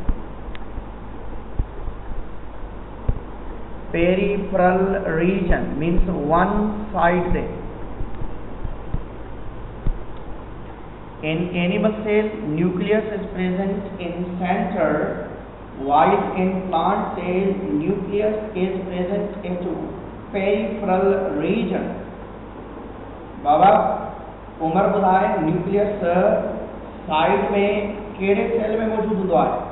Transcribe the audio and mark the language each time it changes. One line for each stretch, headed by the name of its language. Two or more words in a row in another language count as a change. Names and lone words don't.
English: Peripheral region means one side there. In animal cell, nucleus is present in center, while in plant cell, nucleus is present in peripheral region.
Sindhi: बाबा उमर ॿुधाए
English: nucleus side
Sindhi: में कहिड़े सेल में मौजूदु हूंदो आहे?